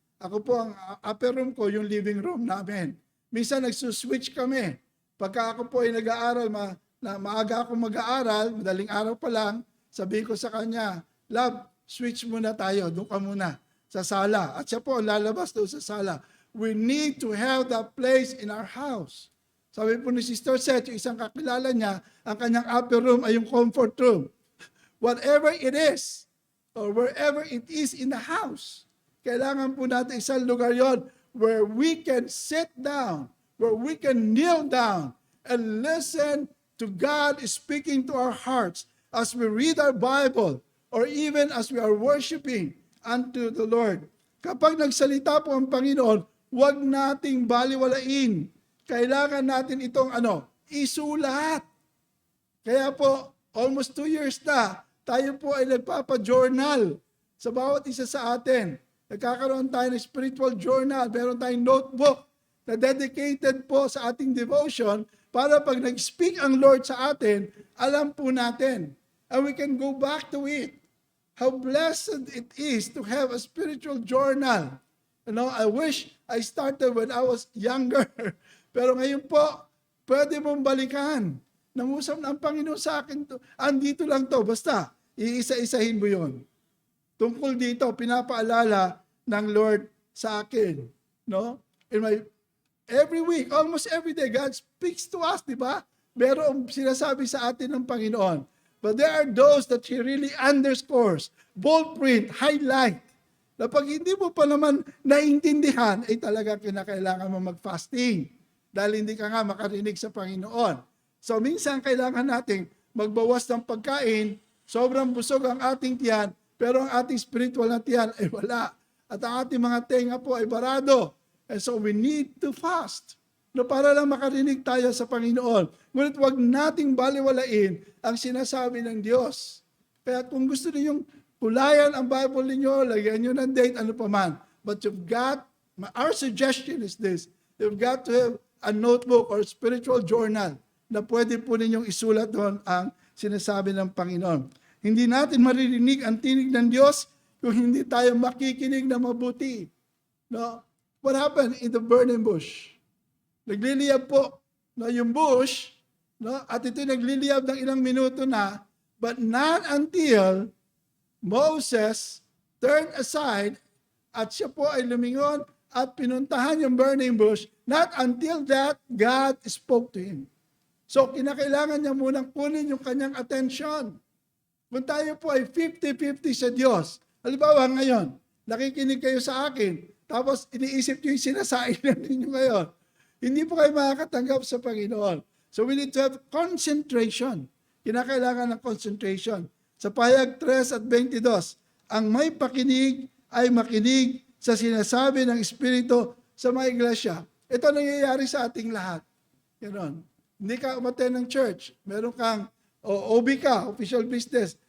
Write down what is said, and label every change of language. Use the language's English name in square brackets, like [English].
[Filipino] Ako po, ang upper room ko, yung living room namin. Minsan nagsuswitch kami. Pagka ako po ay nag-aaral, maaga ako mag-aaral, madaling araw pa lang, sabihin ko sa kanya, Love, switch muna tayo, doon ka muna sa sala. At siya po lalabas doon sa sala. [English] We need to have that place in our house. [Filipino] Sabi po ni Sister Seth, yung isang kakilala niya, ang kanyang upper room ay yung comfort room. [English] Whatever it is, or wherever it is in the house, [Filipino] kailangan po natin isang lugar yon [English] where we can sit down, where we can kneel down, and listen to God speaking to our hearts as we read our Bible, or even as we are worshiping unto the Lord. [Filipino] Kapag nagsalita po ang Panginoon, huwag nating baliwalain. Kailangan natin itong isulat. Kaya po, [English] almost 2 years [Filipino] na, tayo po ay nagpapa-journal sa bawat isa sa atin. Nagkakaroon tayo ng spiritual journal, meron tayong notebook na dedicated po sa ating devotion para pag nag-speak ang Lord sa atin, alam po natin. [English] And we can go back to it. How blessed it is to have a spiritual journal. I wish I started when I was younger. [Filipino] Pero ngayon po, pwede mong balikan. Nangusap na ang Panginoon sa akin to. Andito lang to, basta iisa-isahin mo yun. Tungkol dito, pinapaalala ng Lord sa akin. No? [English] Every week, almost every day, God speaks to us, [Filipino] di ba? Merong sinasabi sa atin ng Panginoon. [English] But there are those that He really underscores, bold print, highlight. [Filipino] Na pag hindi mo pa naman naintindihan, ay talaga kinakailangan mo mag-fasting. Dahil hindi ka nga makarinig sa Panginoon. So minsan kailangan nating magbawas ng pagkain, sobrang busog ang ating tiyan, pero ang ating spiritual na tiyan ay wala. At ang ating mga tenga po ay barado. [English] And so we need to fast. [Filipino] Para lang makarinig tayo sa Panginoon. Ngunit huwag nating baliwalain ang sinasabi ng Diyos. Kaya kung gusto ninyong kulayan ang Bible ninyo, lagyan nyo ng date, ano pa man. [English] But our suggestion is this, you've got to have a notebook or spiritual journal [Filipino] na pwede po ninyong isulat doon ang sinasabi ng Panginoon. Hindi natin maririnig ang tinig ng Diyos kung hindi tayo makikinig na mabuti. No? [English] What happened in the burning bush? [Filipino] Nagliliyab po yung bush, at ito nagliliyab ng ilang minuto na, [English] but not until Moses turned aside [Filipino] at siya po ay lumingon at pinuntahan yung burning bush, [English] not until that God spoke to him. [Filipino] So, kinakailangan niya munang kunin yung kanyang attention. Kung tayo po ay 50-50 sa Diyos, halimbawa ngayon, nakikinig kayo sa akin, tapos iniisip niyo yung sinasain ninyo ngayon, hindi po kayo makakatanggap sa Panginoon. [English] So, we need to have concentration. [Filipino] Kinakailangan ng concentration. Sa pahayag 3 at 22, ang may pakinig ay makinig sa sinasabi ng Espiritu sa mga iglesia. Ito nangyayari sa ating lahat. Ganon. Hindi ka umaten ng church. Meron kang OB ka, official business.